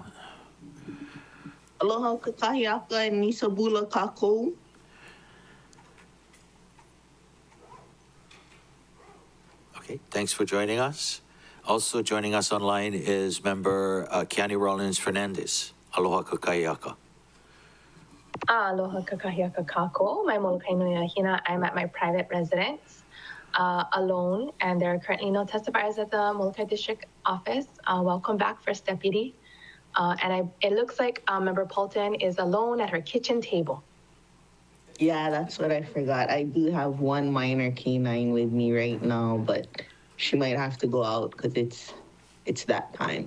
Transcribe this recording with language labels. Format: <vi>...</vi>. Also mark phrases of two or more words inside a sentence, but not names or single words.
<haw>Aloha kakahiaka and nisabula kako.</haw> <en>Okay, thanks for joining us. Also joining us online is Member Kiani Rollins Fernandez.</en> <haw>Aloha kakaiaka. Aloha kakahiaka kako. My Molokai nui ahina.</haw> <en>I'm at my private residence alone, and there are currently no testifiers at the Molokai District Office. Welcome back, First Deputy. It looks like Member Paulton is alone at her kitchen table. Yeah, that's what I forgot. I do have one minor canine with me right now, but she might have to go out because it's that time.</en>